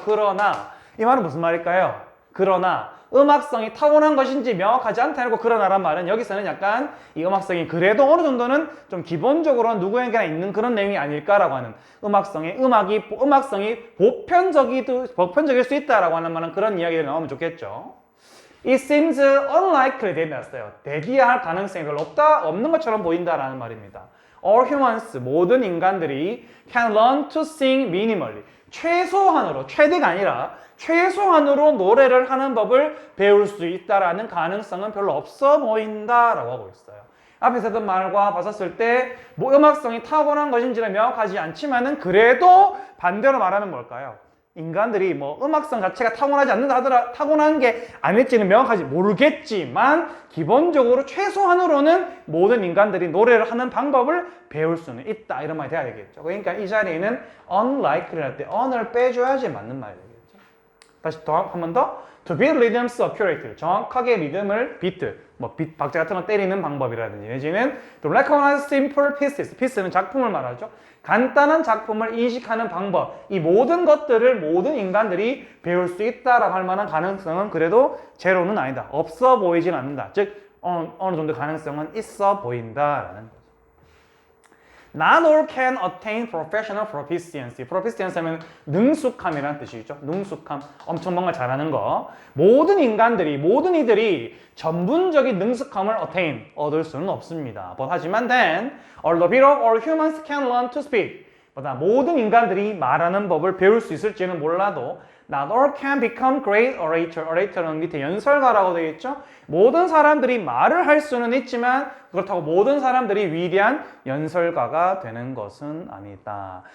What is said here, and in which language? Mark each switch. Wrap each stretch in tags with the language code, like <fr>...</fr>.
<ko>그러나 이 말은 무슨 말일까요? 그러나 음악성이 타고난 것인지 명확하지 않다 해놓고 그러나란 말은 여기서는 약간 이 음악성이 그래도 어느 정도는 좀 기본적으로 누구에게나 있는 그런 내용이 아닐까라고 하는 음악성이 보편적일 수 있다라고 하는 말은 그런 이야기를 나오면 좋겠죠.</ko> <en>It seems unlikely</en> <ko>돼 있었어요. 대기할 가능성이 별로 없는 것처럼 보인다라는 말입니다.</ko> <en>All humans,</en> <ko>모든 인간들이</ko> <en>can learn to sing minimally.</en> <ko>최소한으로, 최대가 아니라 최소한으로 노래를 하는 법을 배울 수 있다라는 가능성은 별로 없어 보인다라고 하고 있어요. 앞에서 했던 말과 봤었을 때 음악성이 타고난 것인지는 명확하지 않지만은 그래도 반대로 말하면 뭘까요? 인간들이 음악성 자체가 타고나지 않는다 하더라 타고난 게 아닐지는 명확하지 모르겠지만 기본적으로 최소한으로는 모든 인간들이 노래를 하는 방법을 배울 수는 있다 이런 말이 돼야 되겠죠. 그러니까 이 자리에는 unlikely 할 때 on을 빼줘야지 맞는 말이 되겠죠. 다시 한 번 더</ko> <en>to beat rhythms accurately</en> <ko>정확하게 리듬을 비트 박자 같은 거 때리는 방법이라든지 내지는</ko> <en>to recognize simple pieces</en> <ko>piece는 작품을 말하죠. 간단한 작품을 인식하는 방법 이 모든 것들을 모든 인간들이 배울 수 있다라고 할 만한 가능성은 그래도 제로는 아니다. 없어 보이진 않는다. 즉 어느 정도 가능성은 있어 보인다라는 거죠.</ko> <en>Not all can attain professional proficiency.</en> <ko>proficiency 하면 능숙함이라는 뜻이죠. 능숙함, 엄청 뭔가 잘하는 거. 모든 이들이 전문적인 능숙함을 얻을 수는 없습니다. 하지만</ko> <en>then, although all humans can learn to speak.</en> <ko>모든 인간들이 말하는 법을 배울 수 있을지는 몰라도</ko> <en>Not all can become great orator.</en> <ko>orator는 밑에 연설가라고 되어 있죠. 모든 사람들이 말을 할 수는 있지만 그렇다고 모든 사람들이 위대한 연설가가 되는 것은 아니다.</ko>